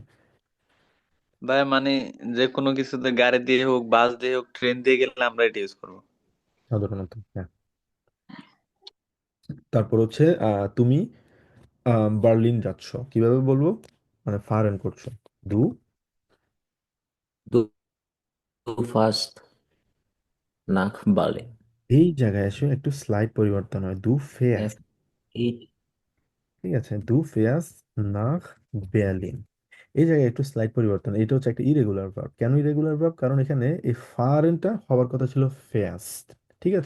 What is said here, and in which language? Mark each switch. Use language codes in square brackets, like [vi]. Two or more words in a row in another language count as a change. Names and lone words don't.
[bn] ভাই মানে যে কোনো কিছুতে গাড়ি দিয়ে হোক, বাস দিয়ে হোক, ট্রেন দিয়ে গেলে আমরা এটা ইউজ করবো। সাধারণত। হ্যাঁ। তারপর হচ্ছে তুমি বার্লিন যাচ্ছ, কিভাবে বলবো? মানে ফারেন করছো। দু [de] du, du fährst nach Berlin. [bn] এই জায়গায় এসে একটু স্লাইড পরিবর্তন হয়, [de] du fährst. F E [bn] ঠিক আছে, [de] du fährst nach Berlin. [bn] এই জায়গায় একটু স্লাইড পরিবর্তন, এটা হচ্ছে একটা [en] irregular verb. [bn] কেন [en] irregular verb? [bn] কারণ এখানে এই ফারেনটা হওয়ার কথা ছিল ফেয়াস্ট, ঠিক আছে?